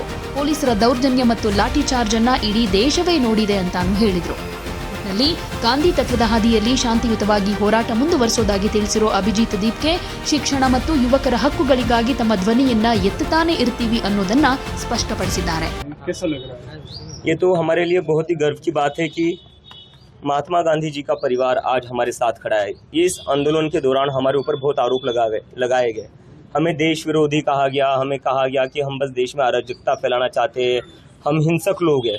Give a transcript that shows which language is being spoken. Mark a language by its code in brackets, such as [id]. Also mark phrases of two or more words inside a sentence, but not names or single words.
[kn] ಪೊಲೀಸರ ದೌರ್ಜನ್ಯ ಮತ್ತು ಲಾಠಿ ಚಾರ್ಜ್ ಅನ್ನ ಇಡೀ ದೇಶವೇ ನೋಡಿದೆ ಅಂತಾನು ಹೇಳಿದ್ರು. ನಲ್ಲಿ ಗಾಂಧಿ ತತ್ವದ ಹಾದಿಯಲ್ಲಿ ಶಾಂತಿಯುತವಾಗಿ ಹೋರಾಟ ಮುಂದುವರಿಸೋದಾಗಿ ತಿಳಿಸಿರೋ ಅಭಿಜಿತ್ ದೀಪ್ಕೆ ಶಿಕ್ಷಣ ಮತ್ತು ಯುವಕರ ಹಕ್ಕುಗಳಿಗಾಗಿ ತಮ್ಮ ಧ್ವನಿಯನ್ನ ಎತ್ತುತ್ತಾನೆ ಇರ್ತೀವಿ ಅನ್ನೋದನ್ನ ಸ್ಪಷ್ಟಪಡಿಸಿದ್ದಾರೆ. [hi] ये तो हमारे लिए बहुत ही गर्व की बात है कि महात्मा गांधी जी का परिवार आज हमारे साथ खड़ा है। ये इस आंदोलन के दौरान हमारे ऊपर बहुत आरोप लगाए गए। हमें देश विरोधी कहा गया, हमें कहा गया कि हम बस देश में अराजकता फैलाना चाहते हैं, हम हिंसक लोग हैं।